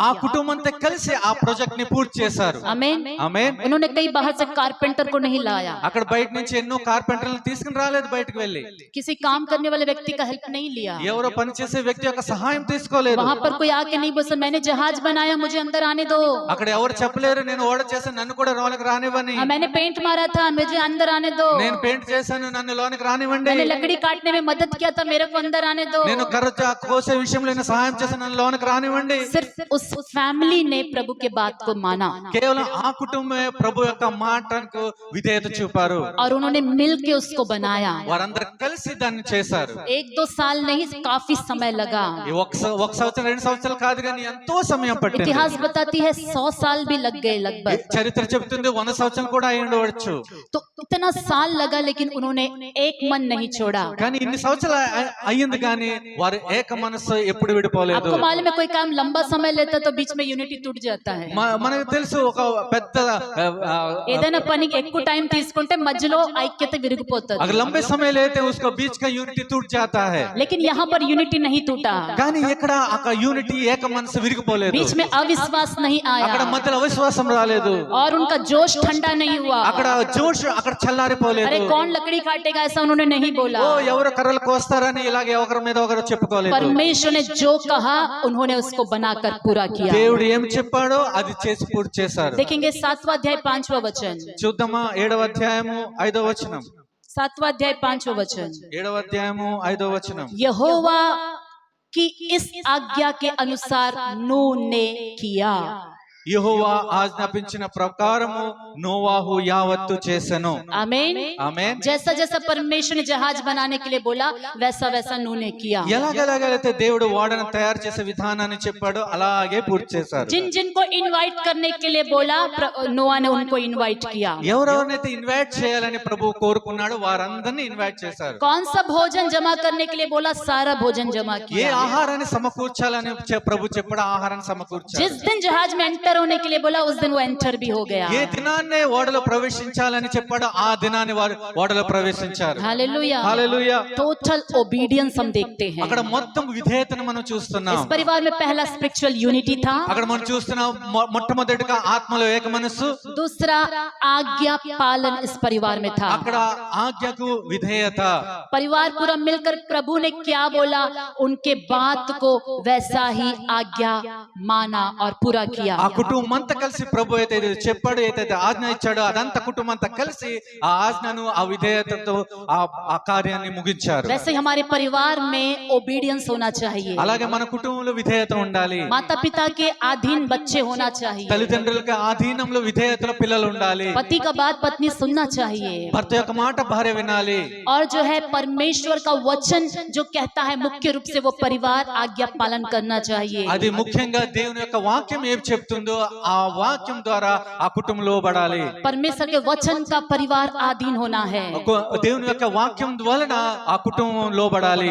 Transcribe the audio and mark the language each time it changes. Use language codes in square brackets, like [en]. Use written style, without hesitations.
[te] ఆ కుటుంబంతో కలిసి ఆ ప్రాజెక్ట్ ని పూర్తి చేశారు. [hi] आमेन। [te] ఆమేన్. [hi] उन्होंने कई बाहर से कारपेंटर को नहीं लाया, [te] అక్కడ బయట నుంచి ఎన్నో కార్పెంటర్లను తీసుకుని రాలేదు. బయటకు వెళ్ళి [hi] किसी काम करने वाले व्यक्ति का हेल्प नहीं लिया। [te] ఎవరో పని చేసే వ్యక్తి యొక్క సహాయం తీసుకోలేదు. [hi] वहां पर कोई आके नहीं बोला मैंने जहाज बनाया मुझे अंदर आने दो। [te] అక్కడ ఎవరు చెప్పలేరు, నేను ఓడ చేశాను, నన్ను కూడా లోనికి రానివ్వని. [hi] मैंने पेंट मारा था मुझे अंदर आने दो। [te] నేను పెయింట్ చేశాను, నన్ను లోనికి రానివ్వండి. [hi] मैंने लकड़ी काटने में मदद किया था मेरे को अंदर आने दो। [te] నేను కర్ర కోసే విషయంలో నేను సహాయం చేశాను, నన్ను లోనికి రానివ్వండి. [hi] सिर्फ उस फैमिली ने प्रभु के बात को माना [te] కేవలం ఆ కుటుంబమే ప్రభు యొక్క మాటకు విధేయత చూపారు. [hi] और उन्होंने मिल के उसको बनाया। [te] వారందరూ కలిసి దాన్ని చేశారు. [hi] 1-2 साल नहीं, काफी समय लगा। [te] ఈ ఒక సంవత్సరం 2 సంవత్సరాలు కాదు కానీ ఎంతో సమయం పట్టింది. [hi] इतिहास बताती है 100 साल भी लग गए लगभग। [te] చరిత్ర చెబుతుంది 100 సంవత్సరాలు కూడా అయి ఉండవచ్చు. [hi] तो इतना साल लगा लेकिन उन्होंने एक मन नहीं छोड़ा। [te] కానీ ఇన్ని సంవత్సరాలు అయ్యింది కానీ వారు ఏక మనసు ఎప్పుడు విడిపోలేదు. [hi] आपको मालूम है कोई काम लंबा समय लेता है तो बीच में यूनिटी टूट जाता है. [te] మనకు తెలుసు ఒక పెద్ద ఏదైనా పని ఎక్కువ టైం తీసుకుంటే మధ్యలో ఐక్యత విరిగిపోతుంది. [hi] अगर लंबे समय लेते हैं उसको बीच का यूनिटी टूट जाता है. लेकिन यहाँ पर यूनिटी नहीं टूटा. [te] కానీ ఇక్కడ ఆ యూనిటీ ఏక మనసు విరిగిపోలేదు. [hi] बीच में अविश्वास नहीं [te] అక్కడ [hi] आया [te] మధ్యలో అవిశ్వాసం రాలేదు. [hi] और उनका जोश ठंडा नहीं हुआ. [te] అక్కడ జోష్ అక్కడ చల్లారిపోలేదు. [hi] अरे कौन लकड़ी काटेगा ऐसा उन्होंने नहीं बोला. [te] ఓ ఎవరు కర్రలు కోస్తారని ఇలాగే ఒకరి మీద ఒకరు చెప్పుకోలేదు. [hi] परमेश्वर ने जो कहा उन्होंने उसको बनाकर पूरा किया. [te] దేవుడు ఏం చెప్పాడో అది చేసి పూర్తి చేశారు. [hi] देखेंगे 7वां अध्याय 5वां वचन. [te] చూద్దామా 7వ అధ్యాయము 5వ వచనం. [hi] 7वां अध्याय 5वां वचन. [te] 7వ అధ్యాయము 5వ వచనం. [hi] यहोवा की इस आज्ञा के अनुसार नूह ने किया. [te] యెహోవా ఆజ్ఞాపించిన ప్రకారము నోవాహు యావత్తు చేసెను. [hi] आमीन. [te] ఆమేన్. [hi] जैसा जैसा परमेश्वर ने जहाज बनाने के लिए बोला वैसा वैसा नूह ने किया. [te] ఎలాగెలాగైతే దేవుడు ఓడను తయారు చేసే విధానాన్ని చెప్పాడో అలాగే పూర్తి చేశారు. [hi] जिन जिनको इनवाइट करने के लिए बोला नोआ ने उनको इनवाइट किया. [te] ఎవరెవరినైతే ఇన్వైట్ చేయాలని ప్రభు కోరుకున్నాడో వారందరినీ ఇన్వైట్ చేశారు. [hi] कौन सा भोजन जमा करने के लिए बोला सारा भोजन जमा [te] ఏ [hi] किया. [te] ఆహారాన్ని సమకూర్చాలని ప్రభు చెప్పాడు ఆహారాన్ని సమకూర్చారు. [hi] जिस दिन जहाज में एंटर होने के लिए बोला उस दिन वो एंटर भी हो गया. [te] ఏ దినాన్నే ఓడలో ప్రవేశించాలని చెప్పాడో ఆ దినాన్ని వారు ఓడలో ప్రవేశించారు. [hi] हालेलुया. [te] హల్లెలూయా. [hi] टोटल ओबीडियंस हम देखते हैं. [te] అక్కడ మొత్తం విధేయతను మనం చూస్తున్నాం. [hi] इस परिवार में पहला स्पिरिचुअल यूनिटी था. [te] అక్కడ మనం చూస్తున్నాం మొట్టమొదటిగా ఆత్మలో ఏక మనస్సు. [hi] दूसरा आज्ञा पालन इस परिवार में था. [te] అక్కడ ఆజ్ఞకు విధేయత. [hi] परिवार पूरा मिलकर प्रभु ने क्या बोला उनके बात को वैसा ही आज्ञा माना और पूरा किया. [te] ఆ కుటుంబం అంతా కలిసి ప్రభు అయితే చెప్పాడు ఏదైతే ఆజ్ఞ ఇచ్చాడో అదంతా కుటుంబం అంతా కలిసి ఆ ఆజ్ఞను ఆ విధేయతతో ఆ కార్యాన్ని ముగించారు. [hi] वैसे ही हमारे परिवार में ओबीडियंस होना चाहिए. [te] అలాగే మన కుటుంబంలో విధేయత ఉండాలి. [hi] माता पिता के अधीन बच्चे होना चाहिए. [te] తల్లిదండ్రులకు ఆధీనంలో విధేయతలో పిల్లలు ఉండాలి. [hi] पति का बात पत्नी सुनना चाहिए. [te] భర్త యొక్క మాట భార్య వినాలి. [hi] और जो है परमेश्वर का वचन जो कहता है मुख्य रूप से वो परिवार आज्ञा पालन करना चाहिए. [te] అది ముఖ్యంగా దేవుని యొక్క వాక్యం ఏం చెప్తుందో ఆ వాక్యం ద్వారా ఆ కుటుంబం లోబడాలి. [hi] परमेश्वर के वचन का परिवार अधीन होना है. [te] దేవుని యొక్క వాక్యం వలన ఆ కుటుంబం లోబడాలి.